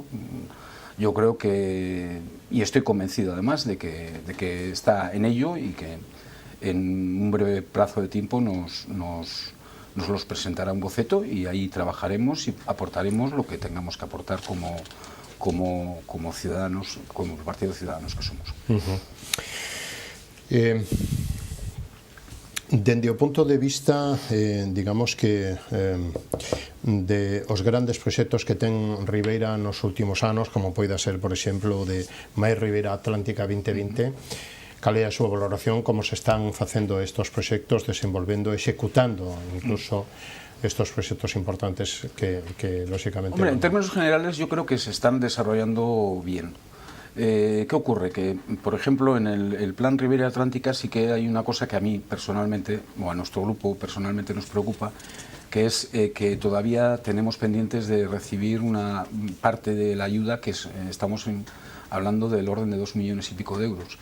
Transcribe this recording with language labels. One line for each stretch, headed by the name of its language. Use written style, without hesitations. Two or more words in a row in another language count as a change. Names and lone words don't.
Spanish: Yo creo que, y estoy convencido además de que está en ello y que en un breve plazo de tiempo nos los presentará un boceto y ahí trabajaremos y aportaremos lo que tengamos que aportar como ciudadanos, como partido de ciudadanos que somos.
Galician: Dende o punto de vista, digamos que de os grandes proxectos que ten Ribeira nos últimos anos, como poida ser, por exemplo, de Máis Ribeira Atlántica 2020, cal é a súa valoración, como se están facendo estos proxectos, desenvolvendo, executando incluso estos proxectos importantes que lógicamente...
Spanish: Hombre, en términos generales yo creo que se están desarrollando bien. ¿Qué ocurre? Que, por ejemplo, en el plan Ribeira Atlántica sí que hay una cosa que a mí personalmente, o a nuestro grupo personalmente nos preocupa, que es que todavía tenemos pendientes de recibir una parte de la ayuda que estamos hablando del orden de 2 millones y pico de euros.